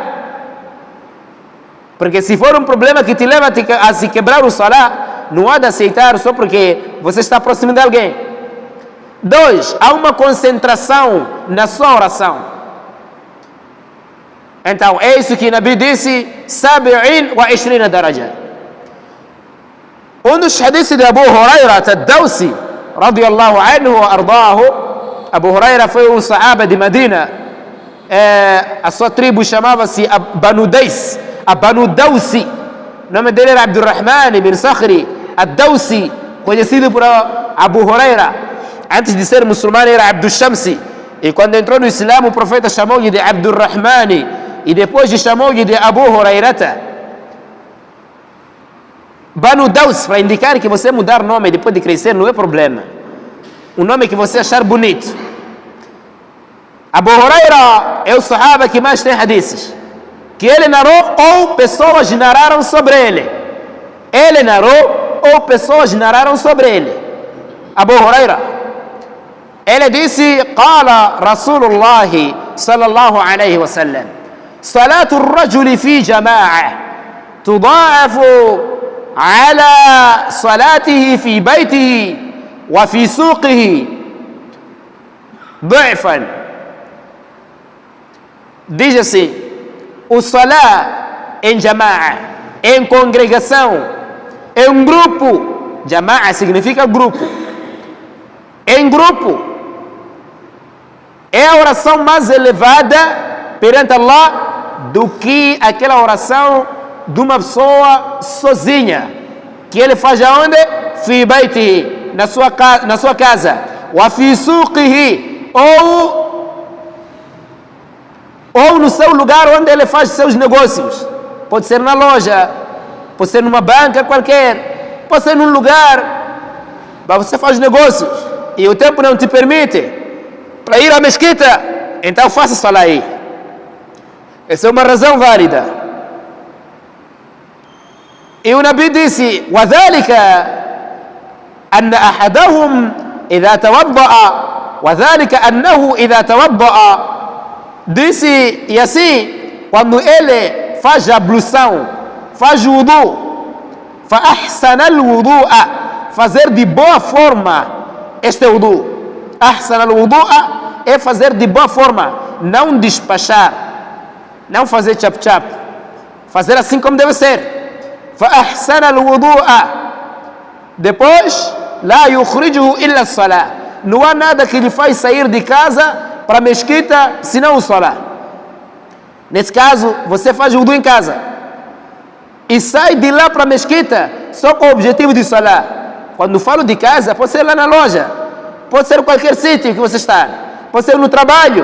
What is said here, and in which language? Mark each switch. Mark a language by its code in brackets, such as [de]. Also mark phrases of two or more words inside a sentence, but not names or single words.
[pt] Porque se for um problema que te leva a se quebrar o salah, não há de aceitar só porque você está próximo de alguém. 2, há uma concentração na sua oração. Então, é isso que o Nabi disse, 27 daraja. Um dos hadiths de Abu Huraira ad-Dawsi, [ar] رضي الله عنه وأرضاه. [pt] Abu Huraira foi um sahaba de Medina. A sua tribo chamava-se Banu Dais, a Banu Dawsi. O nome dele era Abdurrahman ibn Sakhri ad-Dawsi, conhecido por Abu Huraira. Antes de ser muçulmano era Abdul Shamsi. E quando entrou no Islã, o profeta chamou-lhe de Abdurrahman. E depois chamou-lhe de Abu Hurairata. Banu Daus, para indicar que você mudar nome depois de crescer não é problema. Um nome que você achar bonito. Abu Huraira é o sahaba que mais tem hadiths, que ele narrou ou pessoas narraram sobre ele. Ele narrou ou pessoas narraram sobre ele. Abu Huraira, ele disse: [ar] قال رسول الله صلى الله عليه وسلم, صلاة الرجل في جماعة تضاعف على صلاته في بيته وفي سوقه ضعفا. [pt] Diz assim: o salah em jama'a, em congregação, em grupo. Jama'a significa grupo. Em grupo é a oração mais elevada perante Allah do que aquela oração de uma pessoa sozinha, que ele faz aonde? [ar] في بيته, [pt] na sua casa. [ar] وفي سوقه, [pt] ou no seu lugar onde ele faz seus negócios. Pode ser na loja, pode ser numa banca qualquer, pode ser num lugar, mas você faz negócios e o tempo não te permite para ir à mesquita, então faça salah aí. Essa é uma razão válida. E o Nabi disse: [ar] وَذَلِكَ أَنَّ أَحَدَهُمْ إِذَا تَوَضَّأَ وَذَلِكَ أَنَّهُ إِذَا تَوَضَّأَ. [pt] Disse, e assim, quando ele faz a ablução, faz o wudu, [ar] فَأَحْسَنَ الْوُضُوءَ, [pt] fazer de boa forma este wudu. [ar] أَحْسَنَ الْوُضُوءَ [pt] é fazer de boa forma, não despachar, não fazer chap-chap, fazer assim como deve ser. [ar] فَأَحْسَنَ الْوُضُوءَ. Depois, لَا يُخْرِجُهُ إِلَّا الصَّلَاةِ. [pt] Não há nada que lhe faz sair de casa para a mesquita senão o salah. Nesse caso, você faz o wudu em casa e sai de lá para a mesquita só com o objetivo de salah. Quando falo de casa, pode ser lá na loja, pode ser em qualquer sítio que você está, pode ser no trabalho.